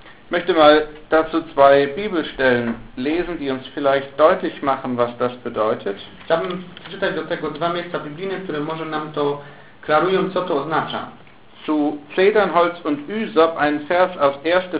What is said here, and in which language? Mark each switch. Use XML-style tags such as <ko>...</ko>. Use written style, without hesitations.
<de>Möchte mal dazu zwei Bibelstellen lesen, die uns vielleicht deutlich machen, was das bedeutet.</de> <pl>Chciałbym czytać do tego dwa miejsca biblijne, które może nam to klarują, co to oznacza.</pl> <de>Zu Zedernholz und Üsop ein Vers aus 1.</de>